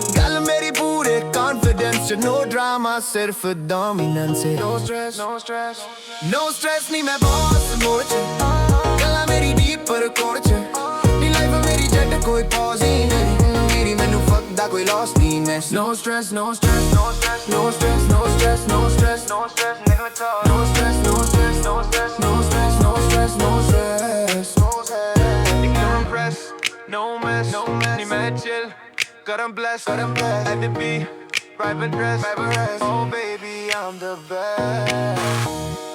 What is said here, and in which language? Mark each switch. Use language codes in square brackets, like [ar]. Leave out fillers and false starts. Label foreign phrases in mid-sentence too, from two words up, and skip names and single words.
[pa] ਗੱਲ ਮੇਰੀ ਪੂਰੇ ਕੌਨਫੀਡੈਂਸ 'ਚ, [en] no drama [pa] ਸਿਰਫ ਡੋਮੀਨੈਂਸ। [en] no stress no stress no stress [pa] ਨੀ ਮੈਂ [en] boss mode [pa] 'ਚ, ਗੱਲਾਂ ਮੇਰੀ ਡੀਪ ਪਰ ਕੋਡ 'ਚ। ਨੀ ਲਾਈਫ ਮੇਰੀ ਜੱਟ ਕੋਈ ਪੌਜ਼ ਹੀ ਨਹੀਂ, ਮੇਰੀ ਮੈਨੂੰ ਫੱਕ ਦਾ ਕੋਈ ਲਾਸ ਨਹੀਂ। [en] No stress, no stress, no stress, no stress, no stress, no stress, no stress, no stress, no stress, no stress, no stress, no stress, no stress, no stress, no stress. No impress, no mess, no mess. [pa] ਨੀ ਮੈਂ [en] chill, I'm blessed, at the beat, private rest. Oh baby, I'm the best.